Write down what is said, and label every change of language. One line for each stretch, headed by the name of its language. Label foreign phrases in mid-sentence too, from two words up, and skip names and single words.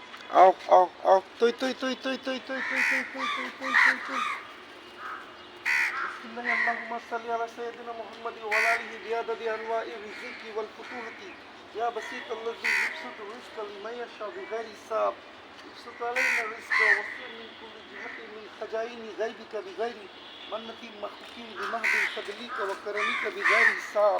Arabic: Ow, ow, ow. Tuy, tuy, tuy, tuy, tuy, tuy, tuy, tuy, tuy, tuy, tuy, tuy, tuy. بسم الله اللهم صل على سيدنا محمد وعلى آله بعدد أنواع الرزق والفتوحة يا بسيط الذي يبسط الرزق لمن يشاء بغير حساب يبسط علينا الرزق ووفر من كل جهة من خزائن غيبك بغير منة مخلوق بمهد فضلك وكرمك بغير حساب.